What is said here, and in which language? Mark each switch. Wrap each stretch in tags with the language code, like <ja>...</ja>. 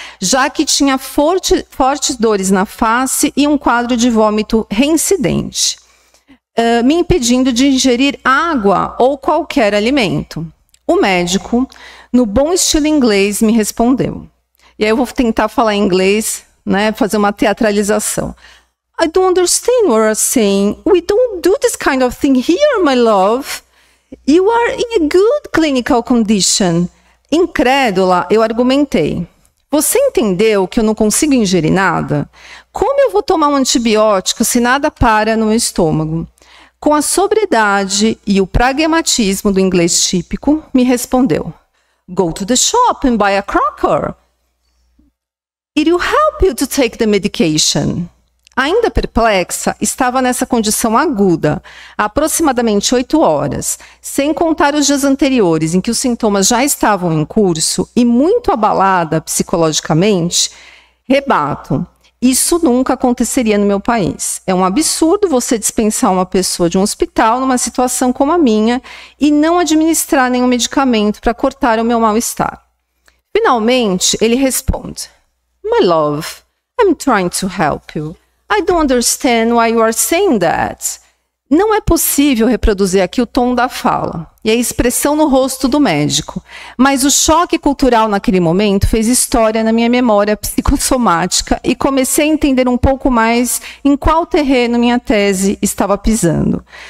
<pt>Já que tinha fortes dores na face e um quadro de vômito reincidente, me impedindo de ingerir água ou qualquer alimento. O médico, no bom estilo inglês, me respondeu. E aí eu vou tentar falar em inglês, né? Fazer uma teatralização.</pt> <en>I don't understand what you're saying. We don't do this kind of thing here, my love. You are in a good clinical condition.</en> <pt>Incrédula, eu argumentei. Você entendeu que eu não consigo ingerir nada? Como eu vou tomar um antibiótico se nada para no meu estômago? Com a sobriedade e o pragmatismo do inglês típico, me respondeu.</pt> <en>Go to the shop and buy a cracker. It will help you to take the medication.</en> <pt>Ainda perplexa, estava nessa condição aguda, há aproximadamente 8 horas, sem contar os dias anteriores em que os sintomas já estavam em curso e muito abalada psicologicamente, rebato. Isso nunca aconteceria no meu país. É um absurdo você dispensar uma pessoa de um hospital numa situação como a minha e não administrar nenhum medicamento para cortar o meu mal-estar. Finalmente, ele responde,</pt> <en>My love, I'm trying to help you. I don't understand why you are saying that.</en> <pt>Não é possível reproduzir aqui o tom da fala e a expressão no rosto do médico, mas o choque cultural naquele momento fez história na minha memória psicossomática e comecei a entender um pouco mais em qual terreno minha tese estava pisando.</pt>